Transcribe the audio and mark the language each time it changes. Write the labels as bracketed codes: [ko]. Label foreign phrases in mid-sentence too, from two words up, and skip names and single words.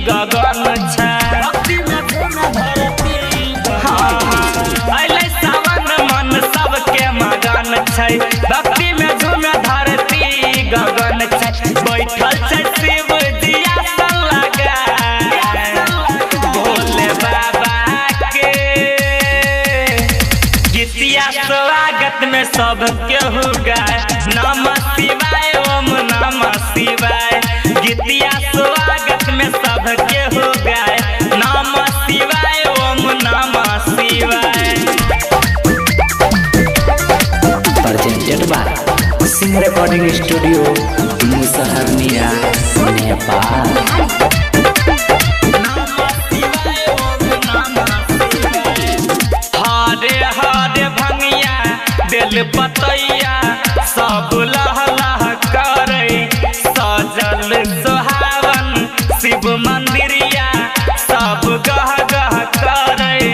[mai] गगन छै अइले सावन मन सबके मगन छै भक्ति में झूमे धरती गगन छै बैठल छै शिव जी आसन लगा भोले बाबा के गीतिया स्वागत में सब केहू गाय [sa] नमः शिवाय ओम नमः शिवाय [mai] गीतिया स्वागत में सब केहू गाय [sa] नमः शिवाय ओम नमः शिवाय। [en] Presented by Singh Recording Studio Musaharniya Nepal. [mai] हरे हरे भंगिया बेल पतैया सब लह लह करे सजल सोहावन शिव मंदिरिया सब गह गह करे